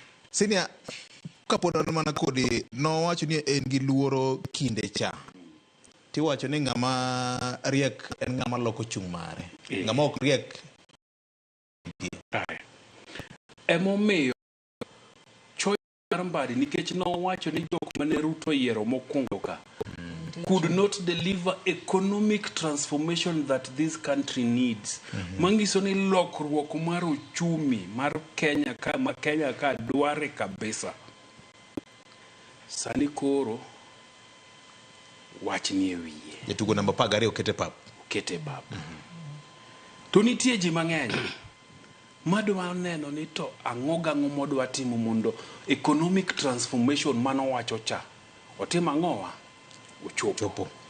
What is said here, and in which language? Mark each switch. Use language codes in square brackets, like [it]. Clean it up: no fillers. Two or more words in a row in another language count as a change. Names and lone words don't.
[luo] Senior kapod mana kodi no wacho ni en gi luoro kinde cha. Ti wacho ni ng'ama riek en ng'ama loko chung' mare. Ng'ama ok riek. Emomiyo choice mar Mbadi nikech no wacho ni jok mane Ruto yiero mokwongo ka [en] could not deliver economic transformation that this country needs. [luo] Mangiso ni lokruok mar uchumi mar Kenya ka dware kabisa. Sani koro wach ni e wiye. Jatugo namba 12 okete pap. To nitie ji mang'eny madwa neno ni to ang'o modwa timo mondo [en] economic transformation [luo] mano wacho cha otim ang'owa ochopo.